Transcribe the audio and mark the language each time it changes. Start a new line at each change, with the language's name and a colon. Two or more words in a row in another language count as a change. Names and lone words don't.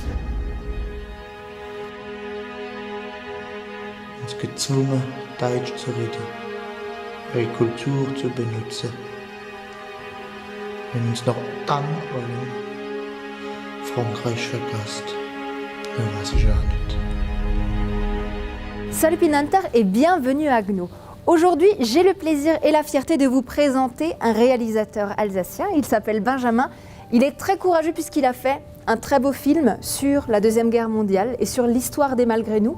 German: Uns gezwungen, Deutsch zu reden, ihre Kultur zu benutzen. Wenn uns noch dann allen Frankreich verpasst, dann weiß ich auch nicht.
French: Salut Pinanter et bienvenue à Gnou. Aujourd'hui, j'ai le plaisir et la fierté de vous présenter un réalisateur alsacien. Il s'appelle Benjamin. Il est très courageux puisqu'il a fait un très beau film sur la Deuxième Guerre mondiale et sur l'histoire des Malgré nous.